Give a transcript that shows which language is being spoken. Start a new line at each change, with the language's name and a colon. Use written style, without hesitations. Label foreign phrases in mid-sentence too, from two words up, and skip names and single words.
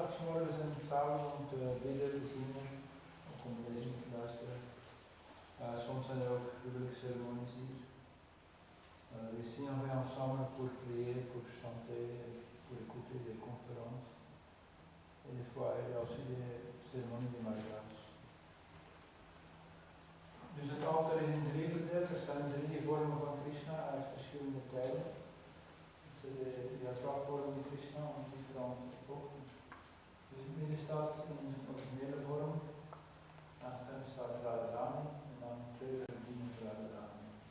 Dutch: morgens en s'avonds om te bidden, te zingen, ook om lezingen te luisteren. Soms zijn er ook huwelijksceremonies hier.
French: Ici on est ensemble pour prier, pour chanter, pour écouter des conférences. Et des fois il y a aussi des cérémonies de mariage.
Dutch: Dus het altaar is in drie verdeeld. Er staan drie vormen van Krishna uit verschillende tijden. De theatraalvorm Krishna, om die verandert ook. Dus in het midden staat in zijn originele vorm. Naast hem staat Radharani en dan twee verdieners Radharani.